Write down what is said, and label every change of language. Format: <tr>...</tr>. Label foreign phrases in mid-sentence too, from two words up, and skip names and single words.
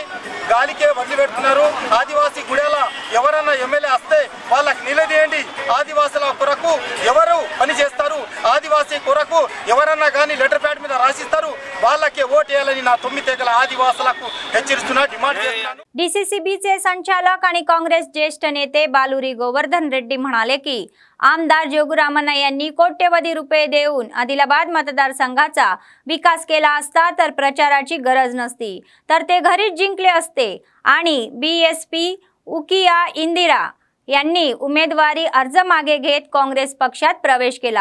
<te>గాలికే వదిలిపెడుతున్నారు. ఆదివాసీ గుడేల ఎవరన్నా ఎమ్మెల్యే వస్తే వాళ్ళకి నిలదీయండి. ఆదివాసుల కొరకు ఎవరు పని చేస్తారు, ఆదివాసీ కొరకు ఎవరన్నా కానీ</te> <en>letter pad</en> <te>మీద రాసిస్తారు, వాళ్ళకే ఓటు వేయాలని నా 9 తెగల ఆదివాసులకు హెచ్చరిస్తున్నా, डिमांड చేస్తున్నాను.</te> <mr>डीसीसीबीचे संचालक आणि काँग्रेस ज्येष्ठ नेते बालुरी गोवर्धन रेड्डी म्हणाले की आमदार जोगुरामण्णा यांनी कोट्यवधी रुपये देऊन आदिलाबाद मतदारसंघाचा विकास केला असता तर प्रचाराची गरज नसती, तर ते घरीच जिंकले असते आणि बीएसपी उकिया इंदिरा यांनी उमेदवारी अर्ज मागे घेत काँग्रेस पक्षात प्रवेश केला.</mr>